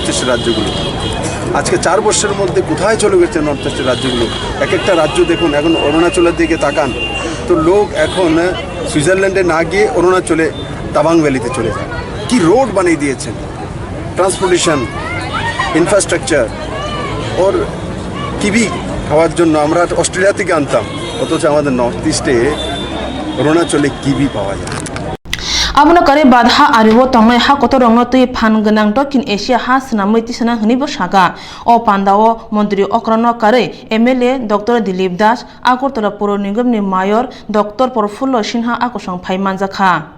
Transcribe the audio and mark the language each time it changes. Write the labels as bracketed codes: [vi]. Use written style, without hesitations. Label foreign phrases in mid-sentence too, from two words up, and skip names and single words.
[bn] ইস্টের রাজ্যগুলো আজকে 4 বছরের মধ্যে কোথায় চলে গেছে নর্থ ইস্টের রাজ্যগুলো এক একটা রাজ্য দেখুন এখন অরুণাচলের দিকে তাকান তো লোক এখন সুইজারল্যান্ডে না গিয়ে অরুণাচলে তাবাং ভ্যালিতে চলে যায় কি রোড বানিয়ে দিয়েছেন [en] transportation infrastructure [bn] ওর কিবি খাওয়ার জন্য আমরা অস্ট্রেলিয়া থেকে আনতাম অথচ আমাদের নর্থ ইস্টে অরুণাচলে কিবি পাওয়া যায় [trp] Abuna kare badha ariwo tongnai ha kotor rongno tui phan ganang tokin Asia ha snamoi tisana hnibo saga o pandao mantri okrano kare MLA Dr Dilip Das Agartala Puro Nigam ni Mayor Dr Porfulo Sinha akosang phaimanjakha